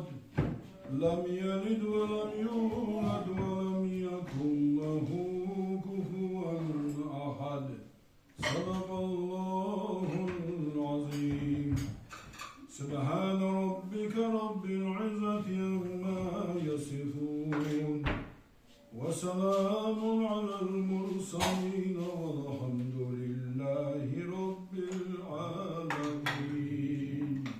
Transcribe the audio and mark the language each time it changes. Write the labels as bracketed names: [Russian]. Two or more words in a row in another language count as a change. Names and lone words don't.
[Arabic] لم يلد ولم يولد ولم يكن له كفوا أحد. صدق الله العظيم. سبحان ربك رب العزة عما يصفون. وسلام على المرسلين والحمد لله رب العالمين.